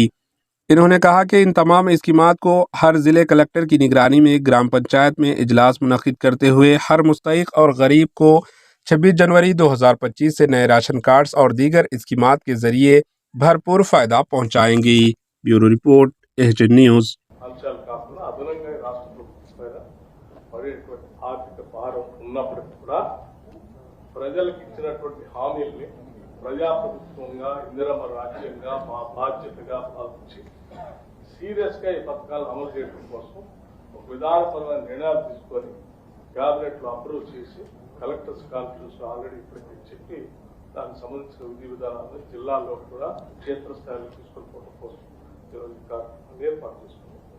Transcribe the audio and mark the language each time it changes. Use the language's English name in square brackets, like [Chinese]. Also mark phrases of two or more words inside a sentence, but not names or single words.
[Urdu] انہوں نے کہا کہ ان تمام اسکیمات کو ہر ضلع کلکٹر کی نگرانی میں گرام پنچایت میں اجلاس منعقد کرتے ہوئے ہر مستحق اور غریب کو 26 جنوری 2025 سے نئے راشن کارڈز اور دیگر اسکیمات کے ذریعے بھرپور فائدہ پہنچائیں گی۔ [English] bureau report, [Urdu] AHN نیوز۔ [Telugu] ఆర్థిక భారం ఉన్నప్పటికీ కూడా ప్రజలకు ఇచ్చినటువంటి హామీల్ని ప్రజాప్రభుత్వంగా ఇందిరమ్మ రాజ్యంగా మా బాధ్యతగా భావించి సీరియస్గా ఈ పథకాలు అమలు చేయడం కోసం ఒక విధానపరమైన నిర్ణయాలు తీసుకొని క్యాబినెట్లో అప్రూవ్ చేసి [English] collectors conference already [Telugu] ఇప్పటికీ చెప్పి దానికి సంబంధించిన విధి విధానాలను జిల్లాల్లో కూడా క్షేత్రస్థాయిలో తీసుకొని పోవడం కోసం ఈరోజు కార్యక్రమాన్ని ఏర్పాటు చేసుకున్నాం।